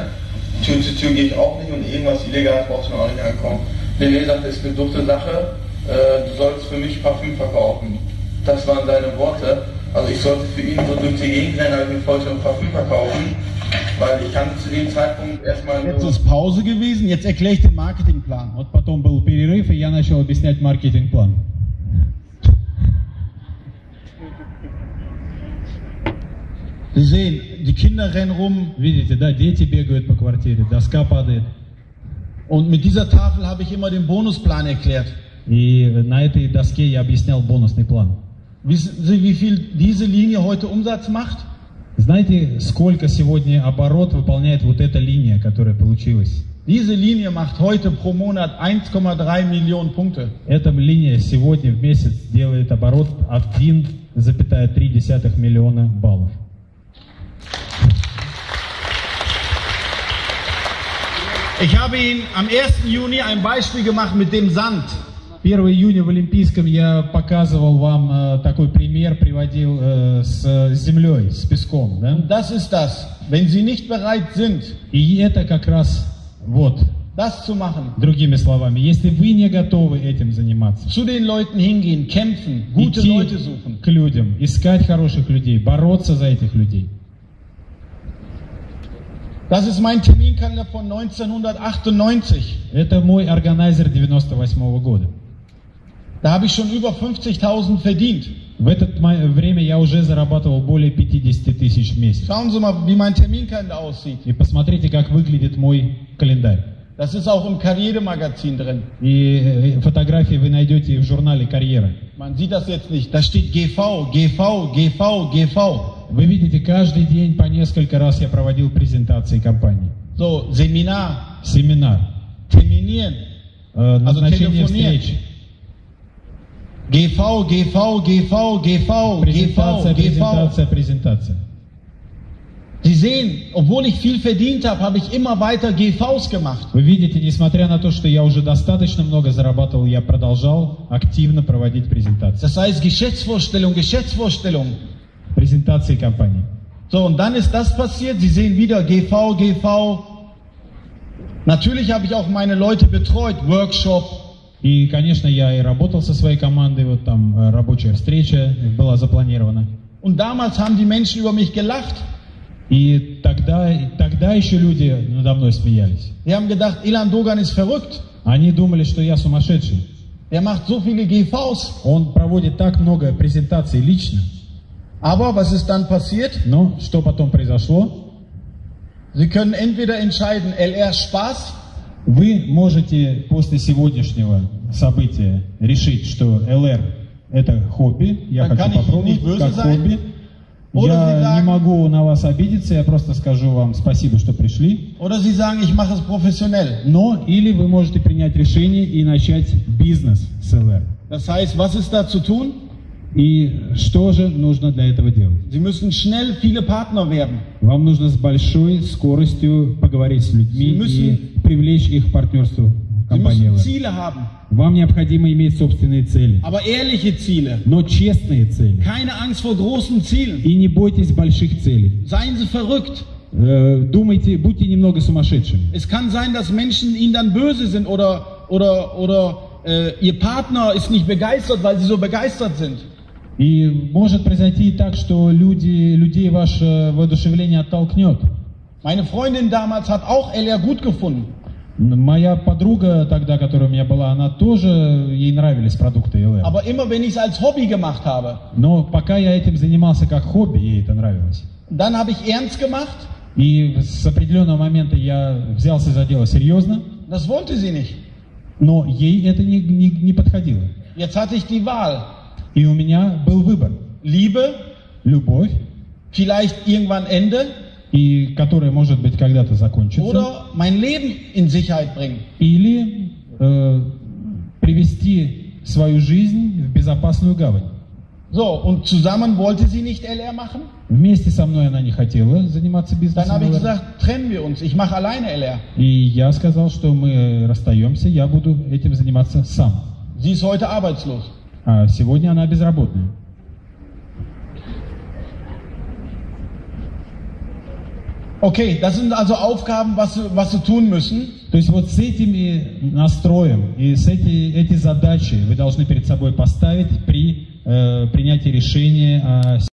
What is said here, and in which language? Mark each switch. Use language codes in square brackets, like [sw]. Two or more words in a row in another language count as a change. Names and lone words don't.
[de] Tür zu Tür gehe ich auch nicht und irgendwas Illegales brauchst du mir auch nicht ankommen. Nee, sagt, das ist eine dufte Sache. Du sollst für mich Parfüm verkaufen. Das waren seine Worte. Also ich sollte für ihn so durch die Gegend rennen, als ich mir vorher schon Parfüm verkaufen. Weil ich kann zu dem Zeitpunkt erstmal Jetzt ist Pause gewesen, jetzt erkläre ich den Marketingplan. [ru] Вот потом был перерыв, и я начал объяснять маркетинг-план. [de] Sie sehen, die Kinder rennen rum. [ru] Видите, да, дети бегают по квартире, доска падает. [de] Und mit dieser Tafel habe ich immer den Bonusplan erklärt. [ru] И на этой доске я объяснял бонусный план. [de] Wissen Sie, wie viel diese Linie heute Umsatz macht? [ru] Знаете, сколько сегодня оборот выполняет вот эта линия, которая получилась? [de] Diese Linie macht heute pro Monat 1,3 Millionen Punkte. [ru] Эта линия сегодня в месяц делает оборот 1,3 миллиона баллов. [de] Ich habe Ihnen am 1. Juni ein Beispiel gemacht mit dem Sand. [ru] 1 июня в Олимпийском я показывал вам такой пример, приводил с землей, с песком. Да? [de] Das ist das. Wenn Sie nicht bereit sind, [ru] И это как раз вот, [de] das zu machen, [ru] другими словами, если вы не готовы этим заниматься, [de] zu den Leuten hingehen, kämpfen, gute [ru] идти [de] Leute suchen, [ru] к людям, искать хороших людей, бороться за этих людей. [de] das ist mein Terminkalender von 1998. [ru] Это мой органайзер 98-го года. [de] Da habe ich schon über 50.000 verdient. [ru] В это время я уже зарабатывал более 50 тысяч в месяц. [de] Schauen Sie mal, wie mein Terminkalender aussieht. [ru] И посмотрите, как выглядит мой календарь. [de] Das ist auch im Karrieremagazin drin. [ru] И фотографии вы найдете в журнале «Карьера». [de] Man sieht das jetzt nicht. Da steht GV, GV, GV, GV. [ru] Вы видите, каждый день по несколько раз я проводил презентации компании. [de] So, Seminar, [ru] Семинар, [de] terminieren, [ru] назначение [de] telefonieren. [ru] встреч, [de] GV, GV, GV, GV, [ru] презентация, [de] GV, GV. [ru] презентация, презентация. [de] Sie sehen, obwohl ich viel verdient habe, habe ich immer weiter GVs gemacht. [ru] Вы видите, несмотря на то, что я уже достаточно много зарабатывал, я продолжал активно проводить презентации. [de] Das heißt Geschäftsvorstellung, Geschäftsvorstellung. [ru] Презентации компании. [de] So, und dann ist das passiert. Sie sehen wieder GV, GV. Natürlich habe ich auch meine Leute betreut, Workshop. [ru] И, конечно, я и работал со своей командой, вот там рабочая встреча была запланирована. [de] Und damals haben die Menschen über mich gelacht. [ru] И тогда еще люди надо мной смеялись. [de] Die haben gedacht, Ilan Dogan ist verrückt. [ru] Они думали, что я сумасшедший. [de] Der macht so viele GVs. [ru] Он проводит так много презентаций лично. [de] Aber was ist dann passiert? [ru] Но что потом произошло? [de] Sie können entweder entscheiden, LR Spaß, [ru] Вы можете после сегодняшнего события решить, что ЛР это хобби, я [de] Dann kann [ru] хочу [de] ich [ru] попробовать [de] nicht böse [ru] как [de] sein. [ru] хобби. [de] Oder Sie [ru] Я не [de] sagen- [ru] могу на вас обидеться, я просто скажу вам спасибо, что пришли. [de] oder Sie sagen, ich mache es professionell. [ru] Но или вы можете принять решение и начать бизнес с ЛР. [de] Das heißt, was ist da zu tun? [ru] И что же нужно для этого делать? [de] Sie müssen schnell viele Partner werden. [ru] Вам нужно с большой скоростью поговорить с людьми [de] Sie müssen- [ru] и привлечь их к партнерству [de] Sie [ru] компании [de] müssen [ru] LR. [de] Ziele haben, [ru] Вам необходимо иметь собственные цели, [de] aber ehrliche Ziele. [ru] но честные цели. [de] Keine Angst vor großen Zielen. [ru] И не бойтесь больших целей. [de] Seien Sie verrückt. [ru] Думайте, будьте немного сумасшедшими. [de] Es kann sein, dass Menschen Ihnen dann böse sind oder Ihr Partner ist nicht begeistert, weil Sie so begeistert sind. [ru] И может произойти так, что людей ваше воодушевление оттолкнет. [de] Meine Freundin damals hat auch LR gut gefunden. [ru] Моя подруга тогда, которая у меня была, она тоже, ей нравились продукты LR. [de] Aber immer wenn ich es als Hobby gemacht habe, [ru] Но пока я этим занимался как хобби, ей это нравилось. [de] dann habe ich ernst gemacht. [ru] И с определенного момента я взялся за дело серьезно, [de] Das wollte sie nicht. [ru] но ей это не подходило. [de] Jetzt hatte ich die Wahl. [ru] И у меня был выбор. [de] Liebe, [ru] Любовь, [de] vielleicht irgendwann Ende, [ru] и которая, может быть, когда-то закончится, [de] oder mein Leben in Sicherheit bringen. [ru] или привести свою жизнь в безопасную гавань. [de] So, und zusammen wollte sie nicht LR machen. [ru] Вместе со мной она не хотела заниматься [de] Dann [ru] бизнесом. [de] habe ich [ru] LR. [de] gesagt, trennen wir uns. Ich mache alleine LR. [ru] И я сказал, что мы расстаемся, я буду этим заниматься сам. [de] Sie ist heute arbeitslos. [ru] А сегодня она безработная. [de] Okay, das sind also Aufgaben, was Sie tun müssen. [ru] То есть вот с этими настроем и с эти задачи вы должны перед собой поставить при принятии решения о